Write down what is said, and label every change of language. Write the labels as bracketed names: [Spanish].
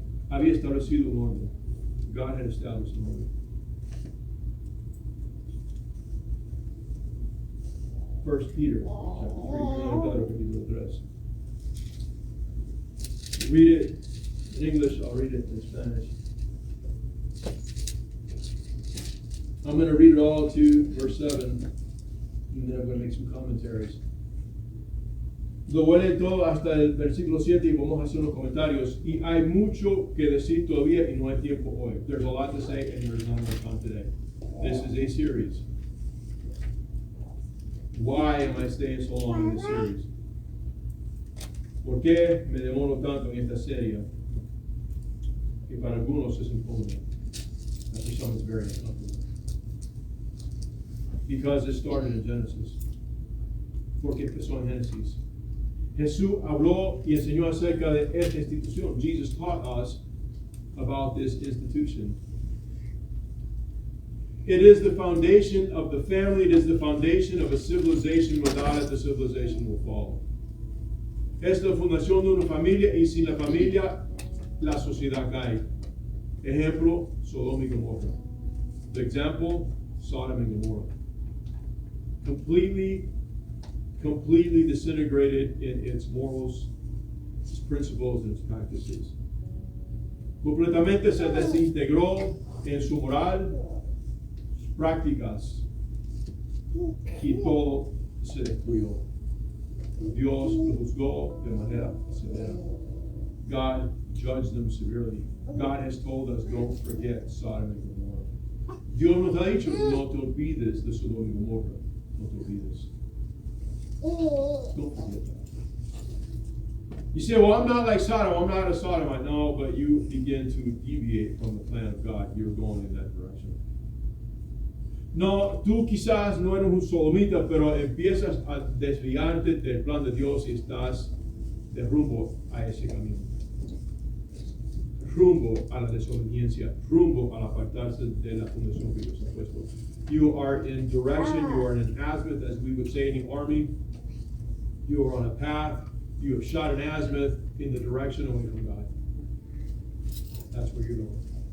[Spanish] Había establecido un orden. [English] God had established an order. First Peter chapter 3. Read it in English, I'll read it in Spanish. I'm going to read it all to verse 7, and then I'm going to make some commentaries. [Spanish] Lo voy a leer todo hasta el versículo 7 y vamos a hacer unos comentarios. Y hay mucho que decir todavía y no hay tiempo hoy. [English] There's a lot to say and there's not enough time today. This is a series. Why am I staying so long in this series? [Spanish] ¿Por qué me demoro tanto en esta serie? Que para algunos es incómodo. [English] And for some it's very uncomfortable. Because it started in Genesis. [Spanish] Porque empezó en Génesis. Jesús habló y enseñó acerca de esta institución. [English] Jesus taught us about this institution. It is the foundation of the family. It is the foundation of a civilization. Without it, the civilization will fall. [Spanish] Es la fundación de una familia y sin la familia, la sociedad cae. Ejemplo, Sodoma y Gomorra. [English] The example, Sodom and Gomorrah. Completely disintegrated in its morals, its principles, and its practices. [Spanish] Completamente se desintegró en su moral, sus prácticas, y todo se destruyó. Dios lo juzgó de manera severa. [English] God judged them severely. God has told us, don't forget Sodom and Gomorrah. [Spanish] Dios nos ha dicho, no te olvides de Sodoma y Gomorra. No te olvides. [English] Don't forget that. You say, well, I'm not like Sodom. I'm not a Sodomite. No, but you begin to deviate from the plan of God. You're going in that direction. No, tú quizás no eres un sodomita, pero empiezas a desviarte del plan de Dios y estás de rumbo a ese camino. Rumbo a la desobediencia, rumbo al apartarse de la fundación que Dios ha puesto. You are in direction, you are in an azimuth, as we would say in the army. You are on a path, you have shot an azimuth in the direction away from God. That's where you're going.